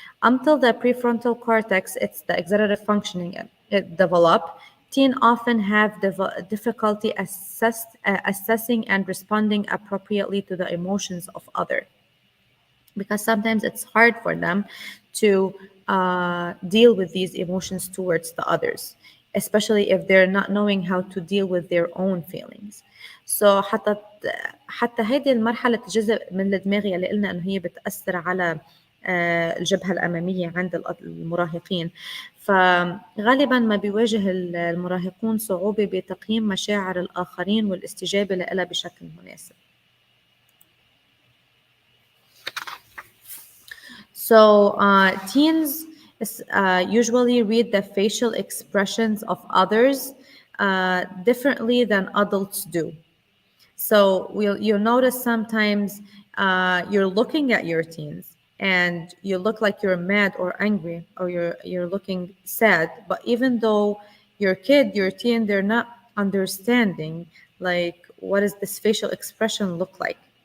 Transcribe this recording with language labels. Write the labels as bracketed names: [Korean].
[English] Until the prefrontal cortex, it's the executive functioning, it develop, teen often have difficulty assessing and responding appropriately to the emotions of others, because sometimes it's hard for them to deal with these emotions towards the others, especially if they're not knowing how to deal with their own feelings. [Arabic] So حتى هذه المرحلة جزء من الدماغ اللي قلنا إنه هي بتأثر على الجبهة الأمامية عند المراهقين. فغالبا ما بيواجه المراهقون صعوبة بتقييم مشاعر الآخرين والاستجابة لها بشكل مناسب. [English] So teens usually read the facial expressions of others differently than adults do. So you'll notice sometimes you're looking at your teens and you look like you're mad or angry or you're looking sad, but even though your teen, they're not understanding like what does this facial expression look like.